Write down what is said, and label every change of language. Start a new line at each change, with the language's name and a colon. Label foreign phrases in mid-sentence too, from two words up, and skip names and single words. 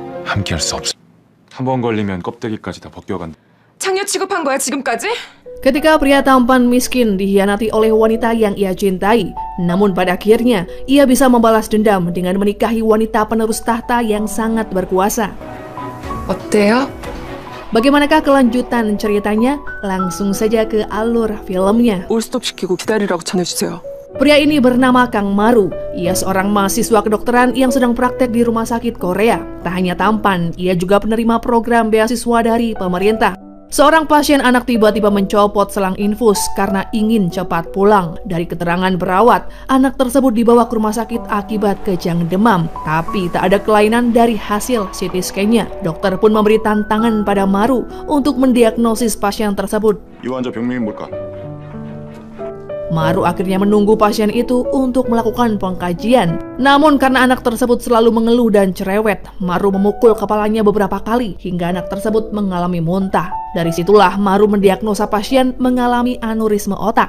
Korean: 함께할 수 없어. 한 번 걸리면 껍데기까지 다 벗겨간다. 장녀 취급한 거야 지금까지?
Indonesian: Ketika pria tampan miskin dikhianati oleh wanita yang ia cintai, namun pada akhirnya ia bisa membalas dendam dengan menikahi wanita penerus tahta yang sangat berkuasa.
Korean: 어때요?
Indonesian: Bagaimanakah kelanjutan ceritanya? Langsung saja ke alur filmnya.
Korean: 올스톱 시키고 기다리라고 전해주세요.
Indonesian: Pria ini bernama Kang Maru. Ia seorang mahasiswa kedokteran yang sedang praktek di rumah sakit Korea. Tak hanya tampan, ia juga penerima program beasiswa dari pemerintah. Seorang pasien anak tiba-tiba mencopot selang infus karena ingin cepat pulang. Dari keterangan perawat, anak tersebut dibawa ke rumah sakit akibat kejang demam. Tapi tak ada kelainan dari hasil CT scan-nya. Dokter pun memberi tantangan pada Maru untuk mendiagnosis pasien tersebut.
Korean: 이 환자 병명이 뭘까?
Indonesian: Maru akhirnya menunggu pasien itu untuk melakukan pengkajian. Namun karena anak tersebut selalu mengeluh dan cerewet, Maru memukul kepalanya beberapa kali hingga anak tersebut mengalami muntah. Dari situlah Maru mendiagnosa pasien mengalami aneurisme otak.